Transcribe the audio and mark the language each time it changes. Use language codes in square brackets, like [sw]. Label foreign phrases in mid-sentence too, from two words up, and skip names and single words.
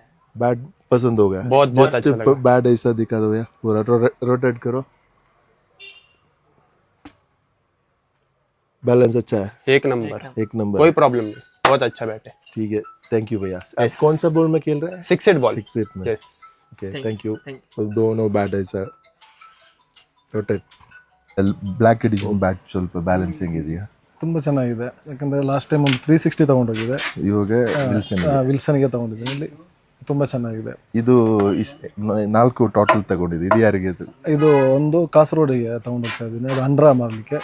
[hi] बैट पसंद हो गया? बहुत अच्छा लगा। बैट ऐसा दिखा दो यार, पूरा रोटेट करो। बैलेंस अच्छा है? एक नंबर। एक नंबर। कोई प्रॉब्लम नहीं, बहुत अच्छा बैट है। ठीक है, [en] thank you [hi] भैया। आप कौन सा बॉल में खेल रहे हैं? 6 8 बॉल। 6 8 में? यस। [en] ok, thank you. Thank [hi] दोनों बैट ऐसा रोटेट। [en] black edition bat [kn] ಸ್ವಲ್ಪ ಬ್ಯಾಲೆನ್ಸಿಂಗ್ ಇದೆಯಾ? ತುಂಬ ಚೆನ್ನಾಗಿದೆ. ಯಾಕಂದರೆ [en] last time [kn] ಒಂದು 360 ತೊಗೊಂಡೋಗಿದೆ, ಇವಾಗ ವಿಲ್ಸನ್ಗೆ ತೊಗೊಂಡಿದ್ದೀನಿ. ಇಲ್ಲಿ ತುಂಬ ಚೆನ್ನಾಗಿದೆ. ಇದು 4 ಟೋಟಲ್ ತಗೊಂಡಿದ್ದು. ಇದು ಯಾರಿಗೆ? ಇದು ಒಂದು ಕಾಸರಗೋಡಿಗೆ ತೊಗೊಂಡೋಗ್ತಾ ಇದ್ದೀನಿ, ಅದು ಅಂಡ್ರಾ ಮಾರಲಿಕ್ಕೆ.